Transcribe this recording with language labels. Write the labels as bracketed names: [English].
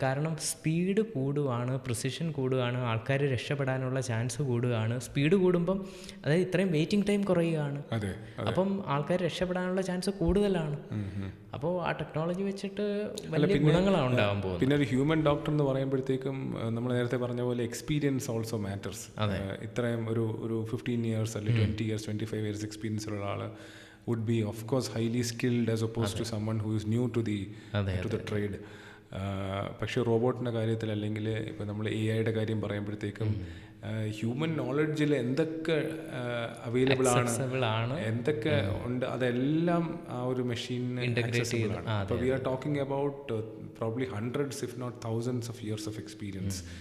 [Malayalam] കാരണം സ്പീഡ് കൂടുകയാണ്, പ്രിസിഷൻ കൂടുകയാണ്, ആൾക്കാർ രക്ഷപ്പെടാനുള്ള ചാൻസ് കൂടുകയാണ്. സ്പീഡ് കൂടുമ്പം അതായത് ഇത്രയും വെയിറ്റിംഗ് ടൈം കുറയുകയാണ്. അപ്പം ആൾക്കാർ രക്ഷപ്പെടാനുള്ള ചാൻസ് കൂടുതലാണ്. അപ്പോൾ ആ ടെക്നോളജി വെച്ചിട്ട് വലിയ ഗുണങ്ങളാണ് ഉണ്ടാകാൻ പോകുന്നത്. പിന്നെ ഒരു ഹ്യൂമൻ ഡോക്ടർ എന്ന് പറയുമ്പോഴത്തേക്കും നമ്മൾ നേരത്തെ പറഞ്ഞ പോലെ [English] Experience also matters. [Malayalam] ഇത്രയും ഒരു 15 years അല്ലെങ്കിൽ 20 years 25 years എക്സ്പീരിയൻസ് ഉള്ള ആൾ [English] would be of course highly skilled as opposed to someone who is new to the trade. [Malayalam] പക്ഷേ റോബോട്ടിൻ്റെ കാര്യത്തിൽ അല്ലെങ്കിൽ ഇപ്പോൾ നമ്മൾ AI-യുടെ കാര്യം പറയുമ്പോഴത്തേക്കും ഹ്യൂമൻ നോളജിൽ എന്തൊക്കെ അവൈലബിൾ ആണ്, എന്തൊക്കെ ഉണ്ട്, അതെല്ലാം ആ ഒരു മെഷീനിന് ആക്സസിബിൾ ആണ്. [English] അപ്പോൾ we are talking about probably hundreds if not thousands of years of experience.